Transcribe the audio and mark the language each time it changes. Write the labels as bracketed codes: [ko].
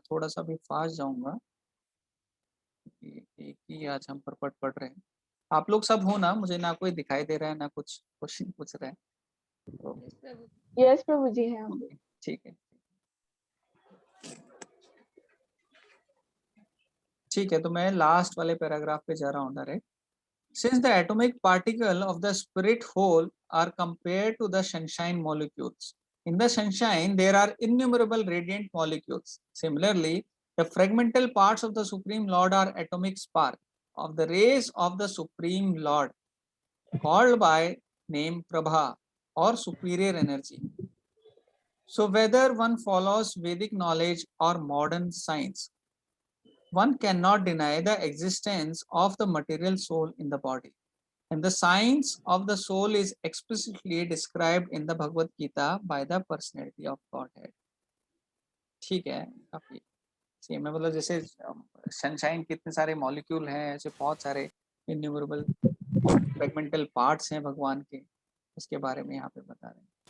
[hi] मैं थोड़ा सा भी फास्ट जाऊंगा, एक ही आज हम पर पढ़ रहे हैं। आप लोग सब हो ना, मुझे ना कोई दिखाई दे रहा है ना कुछ क्वेश्चन पूछ रहे हैं, तो यस प्रभु जी हैं हम। ठीक है, ठीक है। तो मैं लास्ट वाले पैराग्राफ पे जा रहा हूँ direct. [en] Since the atomic particle of the spirit whole are compared to the sunshine molecules, in the sunshine there are innumerable radiant molecules. Similarly, the fragmental parts of the Supreme Lord are atomic spark of the rays of the Supreme Lord, called by name Prabha or superior energy. So whether one follows Vedic knowledge or modern science, one cannot deny the existence of the material soul in the body. And the science of the soul is explicitly described in the Bhagavad Gita by the personality of Godhead. [hi] ठीक है, काफी same है। मतलब जैसे sunshine के इतने सारे molecule हैं, ऐसे बहुत सारे इन्यूमरेबल फ्रेगमेंटल पार्ट्स हैं भगवान के, उसके बारे में यहाँ पे बता रहे हैं।